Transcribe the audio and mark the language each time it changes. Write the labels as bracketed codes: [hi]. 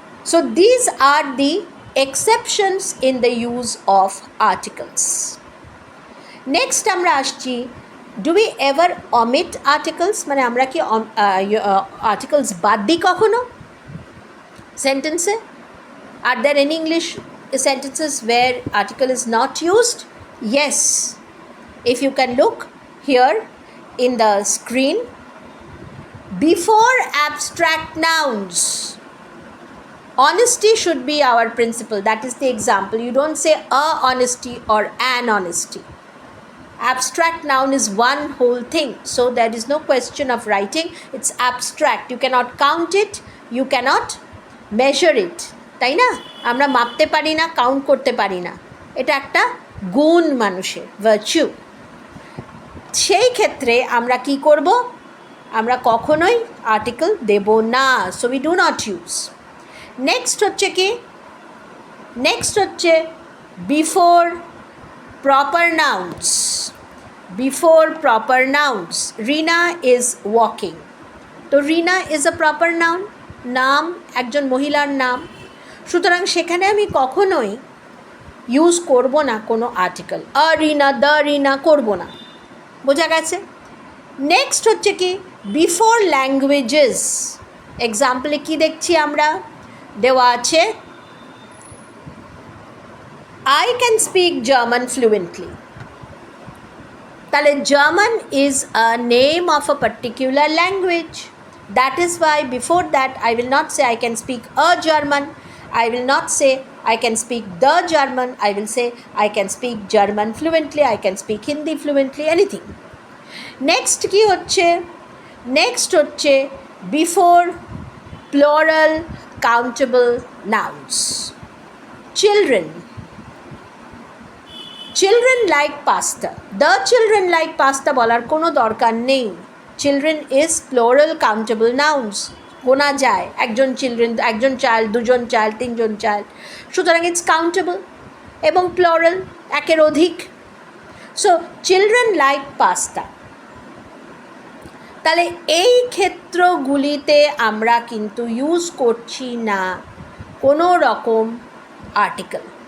[en] So these are the exceptions in the use of articles. Next [bn] আমরা আসছি, [en] do we ever omit articles? [bn] মানে আমরা কি articles বাদ দিই কখনো সেন্টেন্সে? [en] Are there any English sentences where article is not used? Yes. If you can look here in the screen, before abstract nouns, honesty should be our principle. That is the example. You don't say a honesty or an honesty. Abstract noun is one whole thing, so there is no question of writing. It's abstract. You cannot count it, you cannot measure it, [bn] তাই না? আমরা মাপতে পারি না, count করতে পারি না, এটা একটা গুণ মানুষের, ভার্চু। সেই ক্ষেত্রে আমরা কি করব? আমরা কখনোই আর্টিকেল দেব না, [en] So we do not use. [bn] Next হচ্ছে কি? [en] Next হচ্ছে before proper nouns. Before proper nouns, Rina is walking, তো Rina is a proper noun, [bn] নাম, একজন মহিলার নাম, সুতরাং সেখানে আমি কখনোই ইউজ করব না কোনো আর্টিকেল, আ রিনা, দ্য রিনা করব না। বোঝা গেছে? নেক্সট হচ্ছে কি? [en] Before languages. [bn] এক্সাম্পলে কি দেখছি আমরা? দেওয়া আছে [en] I can speak German fluently, [bn] তাহলে [en] German is a name of a particular language. That is why before that I will not say I can speak a German, I will not say I can speak the German, I will say I can speak German fluently, I can speak Hindi fluently, anything. Next [bn] কি হচ্ছে? [en] Next হচ্ছে before plural countable nouns. Children, children like pasta, the children like pasta [bn] বলার কোনো দরকার নেই। [en] children is plural countable nouns, [bn] গোনা যায়, একজন children, একজন চাইল্ড, দুজন চাইল্ড, তিনজন চাইল্ড, সুতরাং [en] it's countable [bn] এবং প্লোরাল, একের অধিক। [en] So children like pasta. [bn] তাহলে এই ক্ষেত্রগুলিতে আমরা কিন্তু ইউজ করছি না কোনো রকম আর্টিকেল,